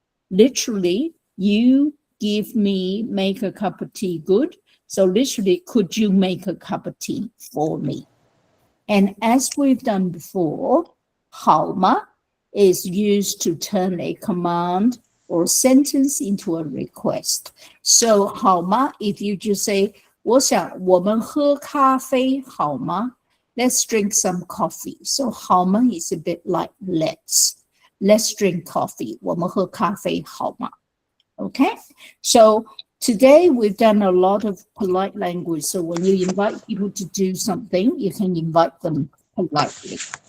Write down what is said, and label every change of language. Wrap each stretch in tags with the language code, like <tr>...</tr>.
<en>Literally, you give me, make a cup of tea, good. So literally, could you make a cup of tea for me? And as we've done before, 好吗 is used to turn a command or sentence into a request. So 好吗, if you just say,</en> <zh>我想我们喝咖啡好吗?</zh> <en>Let's drink some coffee. So 好吗 is a bit like let's drink coffee.</en> <zh>我们喝咖啡好吗?</zh> <en>Okay, so today we've done a lot of polite language. So when you invite people to do something, you can invite them politely.</en>